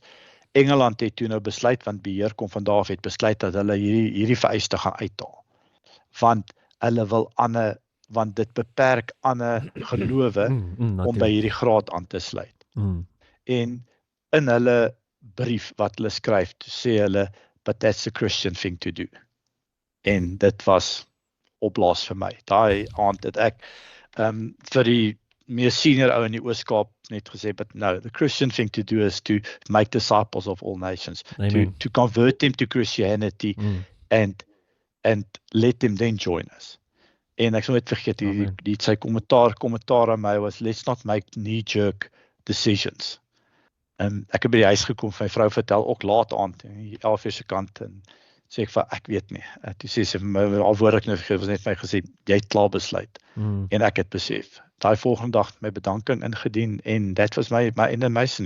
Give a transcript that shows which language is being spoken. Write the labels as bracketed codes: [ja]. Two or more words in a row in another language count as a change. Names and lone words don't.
[af] Engeland het toe nou besluit, want beheer kom van daar af, het besluit dat hulle hierdie vereiste gaan uithaal. Want hulle wil want dit beperk ander gelowe om by hierdie graad aan te sluit. En in hulle brief wat hulle skryf, sê hulle, [en] but that's a Christian thing to do. [af] En dit was opblaas vir my. Daai aand het ek vir die meer senior ou in die Oos-Kaap net gesê, [en] but no, the Christian thing to do is to make disciples of all nations, to convert them to Christianity and let them then join us. [af] En ek sou net vergeet, sy kommentaar aan my was, [en] let's not make knee-jerk decisions. [af] Ek het by die huis gekom, my vrou vertel ook laat aand, 11 uur se kant, en sê ek van, ek weet nie. Toe sê sy, al woord ek nou vergeet, was net my gesê, jy het klaar besluit. En ek het besef. Daai volgende dag my bedanking ingedien, en dit was my en my nie.